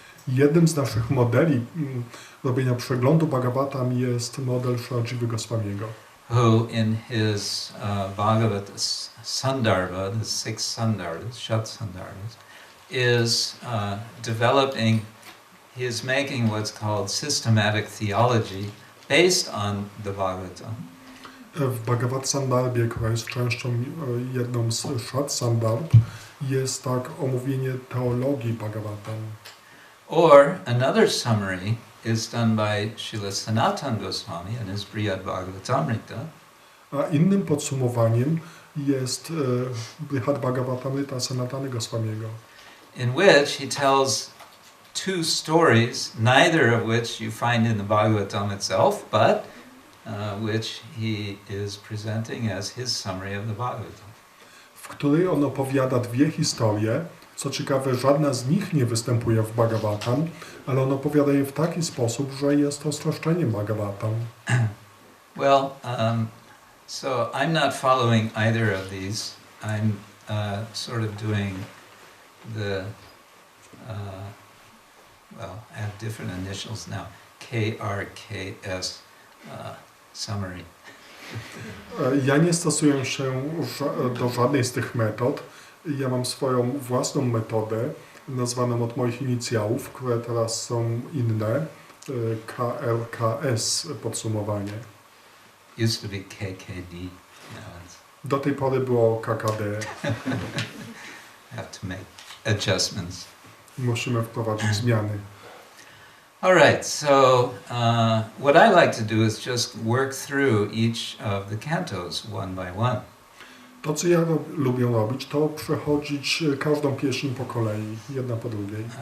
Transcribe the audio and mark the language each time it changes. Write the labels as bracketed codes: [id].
[pl] Jednym z naszych modeli robienia przeglądu Bhagavatam jest model Srila Jiva Goswamiego, [en] who in his Bhagavata Sandarbha, the 6 Sandarbhas, Shat Sandarbhas, is developing, he is making what's called systematic theology based on the Bhagavatam. [pl] W Bhagavad Sandarbhie, która jest częścią jedną z Shat Sandarbh, jest tak omówienie teologii Bhagavatam. [en] Or another summary is done by Srila Sanatana Goswami in his Brihad Bhagavatamrita. [pl] A innym podsumowaniem jest Brihad Bhagavatamrita Sanatana Goswamiego, [en] in which he tells 2 stories, neither of which you find in the Bhagavatam itself, but which he is presenting as his summary of the Bhagavatam. [pl] w której on opowiada 2 historie. Co ciekawe, żadna z nich nie występuje w Bhagavatam, ale on opowiada je w taki sposób, że jest to streszczeniem Bhagavatam. [en] Well, so I'm not following either of these. I'm sort of doing the, well, I have different initials now, KRKS summary. [pl] Ja nie stosuję się do żadnej z tych metod. Ja mam swoją własną metodę, nazwaną od moich inicjałów, które teraz są inne, KLKS podsumowanie. [en] Used to be KKD. Now it's [pl] Do tej pory było KKD. [en] have to make adjustments. [pl] Musimy wprowadzić zmiany. [en] All right, so what I like to do is just work through each of the cantos one by one. [pl] To, co ja lubię robić, to przechodzić każdą pieśń po kolei, jedna po drugiej.